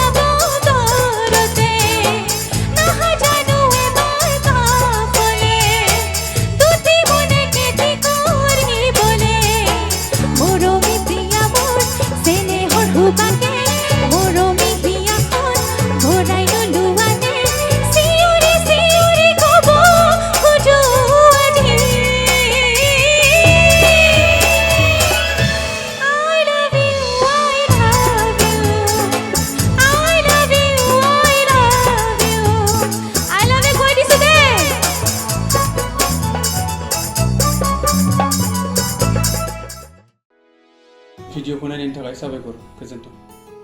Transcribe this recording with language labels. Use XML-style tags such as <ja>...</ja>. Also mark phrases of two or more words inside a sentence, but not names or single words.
<as>বতৰতে নাহা জানো এবাৰ কাপলে দুটি মনে কেতি কৰিবলে মৰমি প্ৰিয়া মোৰ চেনেহৰ হুবাকে মৰমি হিয়াখন ভৰাই নোলোৱানে চিঞৰি চিঞৰি কব খোজো আজি</as> <en>I love you I love you I love you I love you I love you</en> <as>কৈ দিছো দে</as> <brx>भिडिअखौ नायनायनि थाखाय साबायखर गोजोन्थों।</brx>